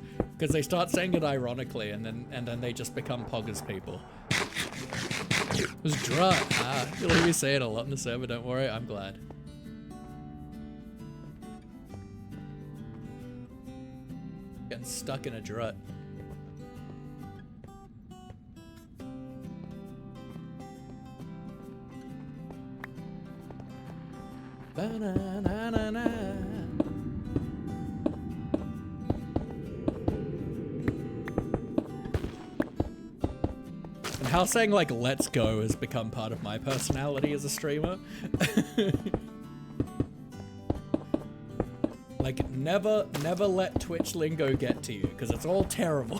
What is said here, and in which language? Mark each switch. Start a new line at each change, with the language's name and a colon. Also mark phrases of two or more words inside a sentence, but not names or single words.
English: Because they start saying it ironically and then they just become poggers people. It was Drut. You'll hear me say it a lot in the server, don't worry, I'm glad. Getting stuck in a Drut. Ba-na-na-na-na. And how saying like let's go has become part of my personality as a streamer. Like never let Twitch lingo get to you because it's all terrible.